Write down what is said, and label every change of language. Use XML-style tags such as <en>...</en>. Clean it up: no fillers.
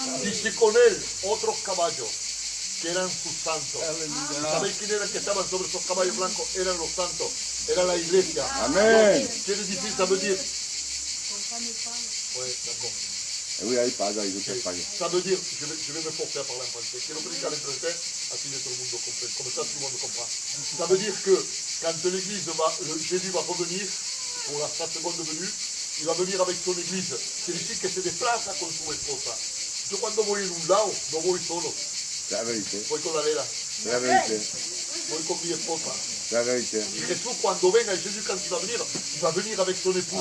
<es>Dice con él otros caballos, que eran sus santos. ¿Sabéis quién eran que estaban sobre esos caballos blancos? Eran los santos, era la iglesia. Amén. Quiere decir,</es> <fr>ça veut dire, ouais, d'accord. Oui,</fr> <es>ahí paga, y usted paga.</es> <fr>Ça veut dire, je vais me forcer à parler en français.</fr> <es>Quiero predicar en</es> <fr>français,</fr> <es>así que</es> <fr>tout le monde comprenne. Comme ça, tout le monde comprend. Ça veut dire que quand l'église Jésus va revenir pour sa seconde venue, il va venir avec son église. C'est ici que</fr> <es>se desplaza con su esposa. Yo cuando voy en un lado, no voy solo,</es> <fr>La vérité.</fr> <es>voy con la Lela,</es> <fr>La vérité.</fr> <es>voy con mi esposa.</es> <fr>La vérité.</fr> <es>Y Jesús cuando venga,</es> <fr>Jésus quand il va venir avec son épouse.</fr>